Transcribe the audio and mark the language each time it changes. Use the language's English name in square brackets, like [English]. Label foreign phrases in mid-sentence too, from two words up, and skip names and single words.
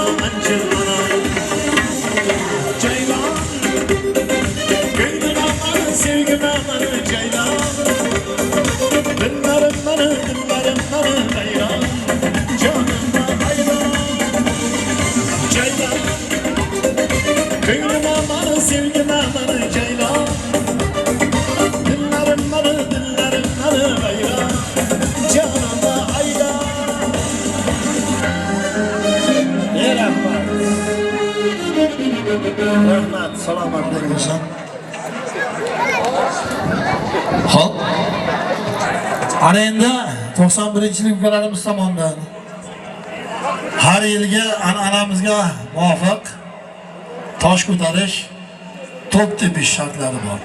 [Turkish] acırlar Ceylan Gönlüm aman sevgim aman Ceylan Dinlerim bana hayran Canıma hayran Ceylan Gönlüm aman sevgim aman Ceylan Dinlerim bana hayran Canıma hayran [Uzbek] Rahmat, salomatlik bo'lsin. Xo'p. Ana endi 91-yil ukalarimiz tomonidan har yilgi an'anamizga muvofiq tosh ko'tarish, to'p tepish shartlari bor.